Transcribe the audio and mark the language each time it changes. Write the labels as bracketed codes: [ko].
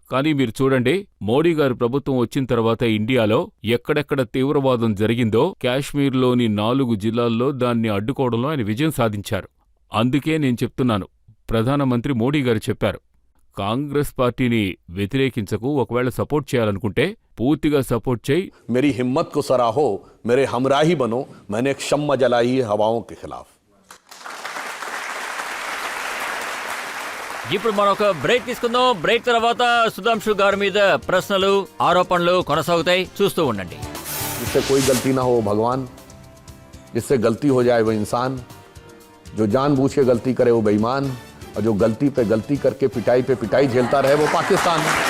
[te] కానీ మీరు చూడండి, మోడీ గారి ప్రభుత్వం వచ్చిన తర్వాత ఇండియాలో ఎక్కడెక్కడ తీవ్రవాదం జరిగిందో కాశ్మీర్లోని 4 జిల్లాల్లో దాన్ని అడ్డుకోవడంలో ఆయన విజయం సాధించారు. అందుకే నేను చెప్తున్నాను, ప్రధానమంత్రి మోడీ గారు చెప్పారు, కాంగ్రెస్ పార్టీని వ్యతిరేకించకు, ఒకవేళ సపోర్ట్ చేయాలనుకుంటే పూర్తిగా సపోర్ట్ చేయి. [hi] मेरी हिम्मत को सराहो, मेरे हमराही बनो, मैंने एक शम्मा जलाई है हवाओं के खिलाफ. [te] ఇప్పుడు మనం ఒక బ్రేక్ తీసుకుందాం. బ్రేక్ తర్వాత సుధాంశు గారి మీద ప్రశ్నలు, ఆరోపణలు కొనసాగుతాయి. చూస్తూ ఉండండి. [hi] जिससे कोई गलती ना हो भगवान, जिससे गलती हो जाए वो इंसान, जो जानबूझ के गलती करे वो बेईमान, और जो गलती पे गलती करके पिटाई पे पिटाई झेलता रहे वो पाकिस्तान.